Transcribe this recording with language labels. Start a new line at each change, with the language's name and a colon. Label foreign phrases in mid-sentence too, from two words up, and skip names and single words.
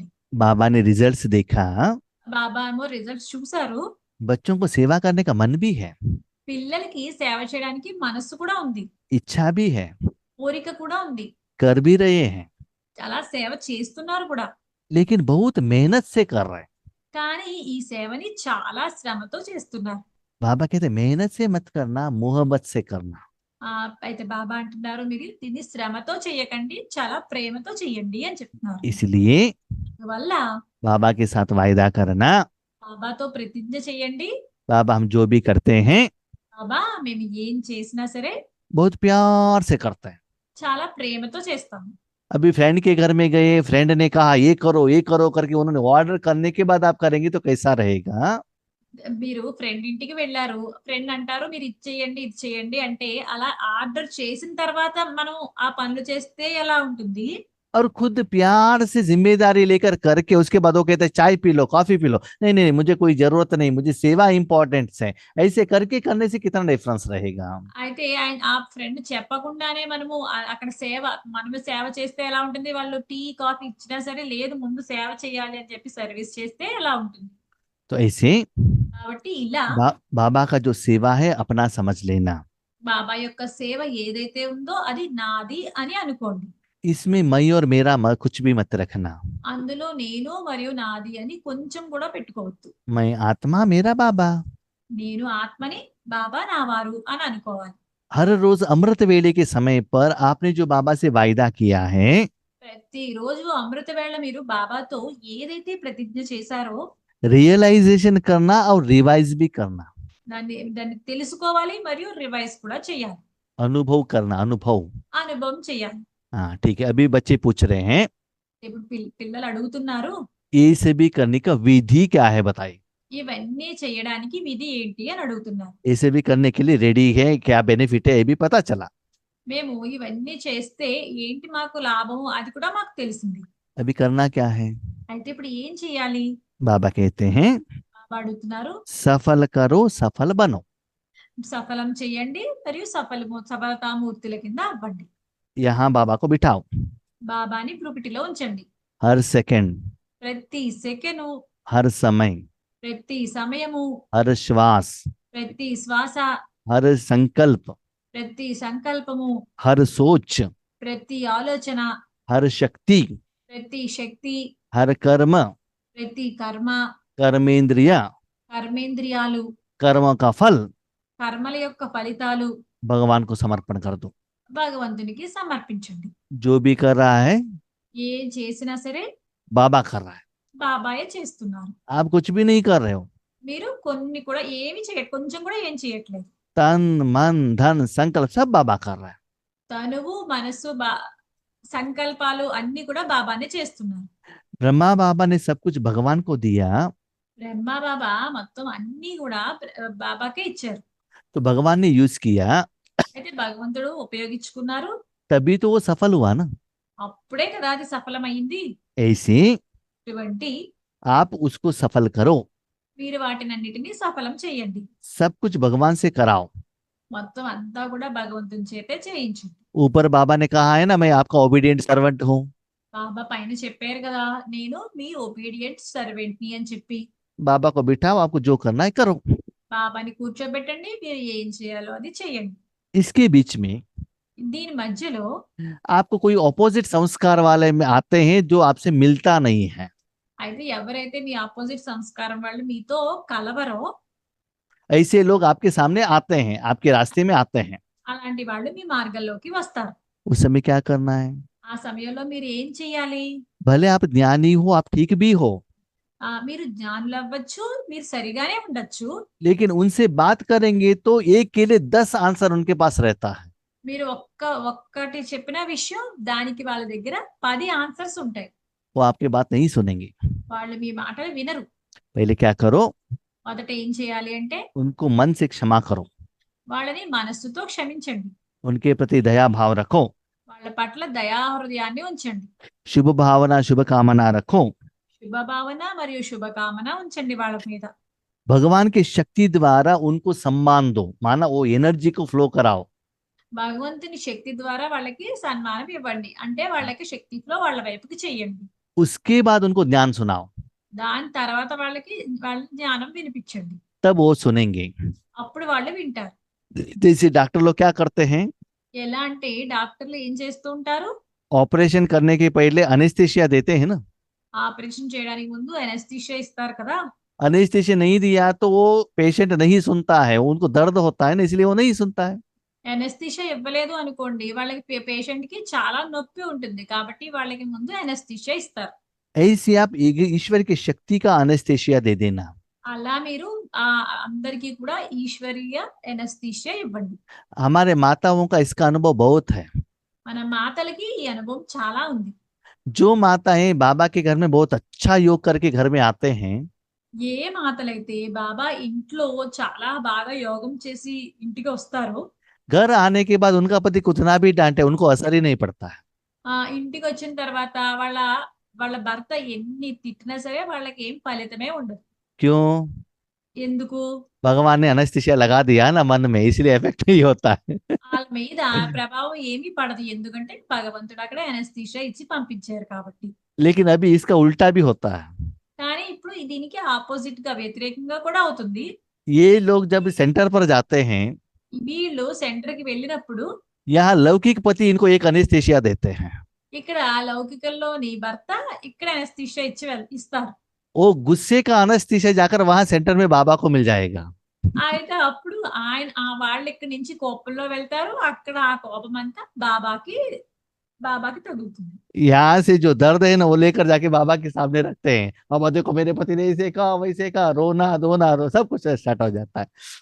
Hindi: बाबा ने रिजल्ट्स देखा,
Telugu: బాబా ఏమో రిజల్ట్స్ చూసారు.
Hindi: बच्चों को सेवा करने का मन भी है,
Telugu: పిల్లలకి సేవ చేయడానికి మనస్సు కూడా ఉంది,
Hindi: इच्छा भी है,
Telugu: కోరిక కూడా ఉంది,
Hindi: कर भी रहे हैं,
Telugu: చాలా సేవ చేస్తున్నారు కూడా.
Hindi: लेकिन बहुत मेहनत से कर रहे हैं।
Telugu: కానీ ఈ సేవని చాలా శ్రమతో చేస్తున్నారు.
Hindi: बाबा कहते मेहनत से मत करना, मोहब्बत से करना।
Telugu: అయితే బాబా అంటున్నారు మీరు దీన్ని శ్రమతో చేయకండి, చాలా ప్రేమతో చెయ్యండి అని చెప్తున్నారు.
Hindi: इसलिए
Telugu: వల్ల
Hindi: बाबा के साथ वायदा करना,
Telugu: బాబాతో ప్రతిజ్ఞ చెయ్యండి.
Hindi: बाबा हम जो भी करते हैं
Telugu: బాబా మేము ఏం చేసినా సరే
Hindi: बहुत प्यार से करते हैं।
Telugu: చాలా ప్రేమతో చేస్తాము.
Hindi: अभी फ्रेंड के घर में गए, फ्रेंड ने कहा ये करो करके उन्होंने ऑर्डर करने के बाद आप करेंगे तो कैसा रहेगा?
Telugu: మీరు ఫ్రెండ్ ఇంటికి వెళ్ళారు, ఫ్రెండ్ అంటారు మీరు ఇది చేయండి అంటే అలా ఆర్డర్ చేసిన తర్వాత మనం ఆ పనులు చేస్తే ఎలా ఉంటుంది?
Hindi: और खुद प्यार से जिम्मेदारी लेकर करके उसके बाद वो कहते हैं चाय पी लो, कॉफी पी लो, नहीं नहीं मुझे कोई जरूरत नहीं, मुझे सेवा इंपॉर्टेंट है, ऐसे करके करने से कितना डिफरेंस रहेगा?
Telugu: అయితే ఆ ఫ్రెండ్ చెప్పకుండానే అక్కడ మనము సేవ చేస్తే ఎలా ఉంటుంది? వాళ్ళు టీ కాఫీ ఇచ్చినా సరే లేదు ముందు సేవ చేయాలి అని చెప్పి సర్వీస్ చేస్తే ఎలా ఉంటుంది?
Hindi: तो ऐसे
Telugu: కాబట్టి ఇలా
Hindi: बाबा का जो सेवा है अपना समझ लेना।
Telugu: బాబా యొక్క సేవ ఏదైతే ఉందో అది నాది అని అనుకోండి.
Hindi: इसमें मैं और मेरा कुछ भी मत रखना।
Telugu: అందులో నేను మరియు నాది అని కొంచెం కూడా పెట్టుకోవద్దు.
Hindi: मैं आत्मा मेरा बाबा।
Telugu: నేను ఆత్మని బాబా నా వారు అని అనుకోవాలి.
Hindi: हर रोज अमृत वेले के समय पर आपने जो बाबा से वायदा किया है,
Telugu: ప్రతిరోజు అమృత వేళ మీరు బాబాతో ఏదైతే ప్రతిజ్ఞ చేశారో
Hindi: रियलाइजेशन करना और रिवाइज भी करना।
Telugu: దాన్ని తెలుసుకోవాలి మరియు రివైజ్ కూడా చేయాలి.
Hindi: अनुभव करना,
Telugu: అనుభవం చేయాలి.
Hindi: हाँ ठीक है। अभी बच्चे पूछ रहे हैं
Telugu: ఇప్పుడు పిల్లలు అడుగుతున్నారు
Hindi: ये सभी करने का विधि क्या है बताइए।
Telugu: ఇవన్నీ చేయడానికి విధి ఏంటి అని అడుగుతున్నారు.
Hindi: ये सभी करने के लिए रेडी है, क्या बेनिफिट है ये भी पता चला।
Telugu: మేము ఇవన్నీ చేస్తే ఏంటి మాకు లాభం అది కూడా మాకు తెలిసింది.
Hindi: अभी करना क्या है?
Telugu: అయితే ఇప్పుడు ఏం చేయాలి?
Hindi: बाबा कहते हैं
Telugu: బాబా అడుగుతున్నారు
Hindi: सफल करो, सफल बनो।
Telugu: సఫలం చేయండి మరియు సఫలతామూర్తుల కింద అవ్వండి.
Hindi: यहाँ बाबा को बिठाओ,
Telugu: బాబాని పురిటిలో ఉంచండి.
Hindi: हर सेकंड,
Telugu: ప్రతి సెకను,
Hindi: हर समय,
Telugu: ప్రతి సమయము,
Hindi: हर श्वास,
Telugu: ప్రతి శ్వాస,
Hindi: हर संकल्प,
Telugu: ప్రతి సంకల్పము,
Hindi: हर सोच,
Telugu: ప్రతి ఆలోచన,
Hindi: हर शक्ति,
Telugu: ప్రతి శక్తి,
Hindi: हर कर्म,
Telugu: ప్రతి కర్మ,
Hindi: कर्मेंद्रिया,
Telugu: కర్మేంద్రియాలు,
Hindi: कर्म का फल
Telugu: కర్మల యొక్క ఫలితాలు
Hindi: भगवान को समर्पण कर दो।
Telugu: భగవంతునికి సమర్పించండి.
Hindi: जो भी कर रहा है
Telugu: ఏం చేసినా సరే
Hindi: बाबा कर रहा है,
Telugu: బాబాయే చేస్తున్నారు.
Hindi: आप कुछ भी नहीं कर रहे हो।
Telugu: మీరు కొన్ని కూడా ఏమి కొంచెం కూడా ఏం చేయట్లేదు.
Hindi: तन मन धन संकल्प सब बाबा कर रहा है।
Telugu: తనువు మనసు సంకల్పాలు అన్ని కూడా బాబానే చేస్తున్నారు.
Hindi: ब्रह्मा बाबा ने सब कुछ भगवान को दिया,
Telugu: బ్రహ్మ బాబా మొత్తం అన్ని కూడా బాబాకే ఇచ్చారు.
Hindi: तो भगवान ने यूज किया,
Telugu: అయితే భగవంతుడు ఉపయోగించుకున్నారు.
Hindi: तभी तो वो सफल हुआ ना।
Telugu: అప్పుడే కదా అది సఫలమైంది.
Hindi: ऐसे
Telugu: ఇటువంటి
Hindi: आप उसको सफल करो,
Telugu: మీరు వాటినన్నిటినీ సఫలం చేయండి.
Hindi: सब कुछ भगवान से कराओ।
Telugu: మొత్తం అంతా కూడా భగవంతుని చేతే చేయించండి.
Hindi: ऊपर बाबा ने कहा है ना, मैं आपका
English: obedient servant
Hindi: हूँ।
Telugu: బాబా పైన చెప్పారు కదా, నేను మీ
English: obedient servant
Telugu: ని అని చెప్పి.
Hindi: बाबा को बिठाओ, आपको जो करना है करो।
Telugu: బాబాని కూర్చోబెట్టండి, మీరు ఏం చేయాలో అది చేయండి.
Hindi: इसके बीच में
Telugu: దీని మధ్యలో
Hindi: आपको कोई ऑपोजिट संस्कार वाले में आते हैं जो आपसे मिलता नहीं है।
Telugu: అయితే ఎవరైతే మీ ఆపోజిట్ సంస్కారం వాళ్ళు మీతో కలవరో
Hindi: ऐसे लोग आपके सामने आते हैं, आपके रास्ते में आते हैं।
Telugu: అలాంటి వాళ్ళు మీ మార్గంలోకి వస్తారు.
Hindi: उस समय क्या करना है?
Telugu: ఆ సమయంలో మీరు ఏం చేయాలి?
Hindi: भले आप ज्ञानी हो, आप ठीक भी हो,
Telugu: మీరు జ్ఞానులు అవ్వచ్చు, మీరు సరిగానే ఉండొచ్చు.
Hindi: लेकिन उनसे बात करेंगे तो एक के लिए 10 आंसर उनके पास रहता है।
Telugu: మీరు ఒక్కటి చెప్పిన విషయం దానికి వాళ్ళ దగ్గర 10 ఆన్సర్స్ ఉంటాయి.
Hindi: वो आपकी बात नहीं सुनेंगे।
Telugu: వాళ్ళు మీ మాటలు వినరు.
Hindi: पहले क्या करो?
Telugu: మొదట ఏం చేయాలి అంటే
Hindi: उनको मन से क्षमा करो,
Telugu: వాళ్ళని మనస్సుతో క్షమించండి.
Hindi: उनके प्रति दया भाव रखो,
Telugu: వాళ్ళ పట్ల దయా హృదయాన్ని ఉంచండి.
Hindi: शुभ भावना शुभ कामना रखो।
Telugu: శుభ భావన మరియు శుభకామన ఉంచండి వాళ్ళ మీద.
Hindi: भगवान की शक्ति द्वारा उनको सम्मान दो, माना वो एनर्जी को फ्लो कराओ।
Telugu: భగవంతుని శక్తి ద్వారా వాళ్ళకి సన్మానం ఇవ్వండి, అంటే వాళ్ళకి శక్తి ఫ్లో వాళ్ళ వైపుకి చెయ్యండి.
Hindi: उसके बाद उनको ज्ञान सुनाओ,
Telugu: దాని తర్వాత వాళ్ళకి వాళ్ళ జ్ఞానం వినిపించండి.
Hindi: तब वो सुनेंगे।
Telugu: అప్పుడు వాళ్ళు వింటారు.
Hindi: जैसे डॉक्टर लोग क्या करते हैं,
Telugu: ఎలా అంటే డాక్టర్లు ఏం చేస్తూ ఉంటారు?
Hindi: ऑपरेशन करने के पहले अनेस्थीसिया देते हैं ना।
Telugu: ఆపరేషన్ చేయడానికి ముందు ఎనస్థీషియా ఇస్తారు కదా.
Hindi: अनेस्थीसिया नहीं दिया तो वो पेशेंट नहीं सुनता है, उनको दर्द होता है ना, इसलिए वो नहीं सुनता है।
Telugu: ఎనస్థీషియా ఇవ్వలేదు అనుకోండి, వాళ్ళకి పేషెంట్ కి చాలా నొప్పి ఉంటుంది, కాబట్టి వాళ్ళకి ముందు ఎనస్థీషియా ఇస్తారు.
Hindi: ऐसे आप ईश्वर की शक्ति का अनेस्थीसिया दे देना।
Telugu: అలా మీరు అందరికీ కూడా ఈశ్వరీయ ఎనస్థీషియా ఇవ్వండి.
Hindi: हमारे माताओं का इसका अनुभव बहुत है।
Telugu: మన మాతలకి ఈ అనుభవం చాలా ఉంది.
Hindi: जो माताएं बाबा के घर में बहुत अच्छा योग करके घर में आते हैं,
Telugu: ఏ మాతలైతే బాబా ఇంట్లో చాలా బాగా యోగం చేసి ఇంటికి వస్తారో,
Hindi: घर आने के बाद उनका पति कितना भी डांटे उनको असर ही नहीं पड़ता है।
Telugu: ఇంటికి వచ్చిన తర్వాత వాళ్ళ వాళ్ళ భర్త ఎన్ని తిట్టినా సరే వాళ్ళకి ఏం ఫలితమే ఉండదు.
Hindi: क्यों?
Telugu: ఎందుకు?
Hindi: भगवान ने अनेस्थीसिया लगा दिया ना मन में, इसलिए इफेक्ट नहीं होता है।
Telugu: వాళ్ళ మీద ప్రభావం ఏమీ పడదు, ఎందుకంటే భగవంతుడు అక్కడ ఎనస్థీషియా ఇచ్చి పంపించారు కాబట్టి.
Hindi: लेकिन अभी इसका उल्टा भी होता है।
Telugu: కానీ ఇప్పుడు దీనికి ఆపోజిట్ గా వ్యతిరేకంగా కూడా అవుతుంది.
Hindi: ये लोग जब सेंटर पर जाते हैं,
Telugu: వీళ్ళు సెంటర్ కి వెళ్ళినప్పుడు
Hindi: यहाँ लौकिक पति इनको एक अनेस्थीसिया देते हैं।
Telugu: ఇక్కడ లౌకికంలోని భర్త ఇక్కడ ఎనస్థీషియా ఇస్తారు.
Hindi: वो गुस्से का अनेस्थीसिया जाकर वहां सेंटर में बाबा को मिल जाएगा।
Telugu: అయితే అప్పుడు ఆయన వాళ్ళు ఇక్కడి నుంచి కోపంలో వెళ్తారు, అక్కడ ఆ కోపం అంతా బాబాకి తగులుతుంది.
Hindi: यहाँ से जो दर्द है ना वो लेकर जाके बाबा के सामने रखते हैं। बाबा देखो मेरे पति ने ऐसे कहा वैसे कहा, रोना धोना सब कुछ स्टार्ट हो जाता है।